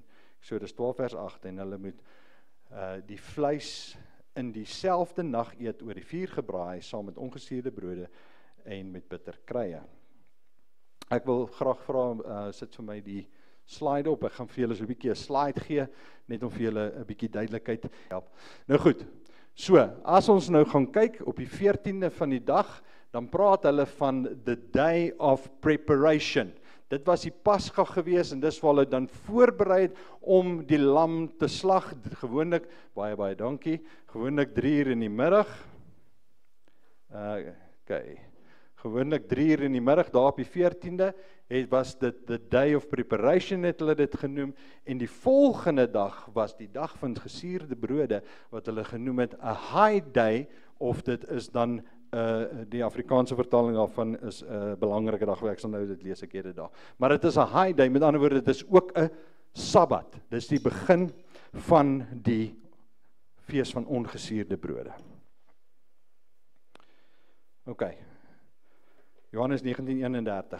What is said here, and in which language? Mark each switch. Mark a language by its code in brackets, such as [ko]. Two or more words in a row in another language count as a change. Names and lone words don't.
[af] Eksodus 12 vers 8, en hulle moet die vleis in dieselfde nag eet oor die vuur gebraai, saam met ongesuurde brode en met bitter kruie. Ek wil graag vra, sit vir my die slide op, ek gaan vir julle so 'n bietjie 'n slide gee, net om vir julle 'n bietjie duidelikheid te help. Nou goed, so, as ons nou gaan kyk op die 14de van die dag, dan praat hulle van [en] the day of preparation. [af] Dit was die Pasga gewees en dis waar hulle dan voorberei het om die lam te slag. Gewoonlik, baie dankie, gewoonlik 3:00 in die middag. Gewoonlik 3:00 in die middag, daar op die 14de, was dit [en] the day of preparation, [af] het hulle dit genoem, en die volgende dag was die dag van gesuurde brode, wat hulle genoem het [en] a high day, [af] of dit is dan die Afrikaanse vertaling daarvan is 'n belangrike dag, ek sal nou dit lees, ek het dit daar. Maar dit is 'n [en] high day, [af] met ander woorde, dit is ook 'n Sabbat. Dis die begin van die fees van ongesuurde brode. OK. Johannes 19:31.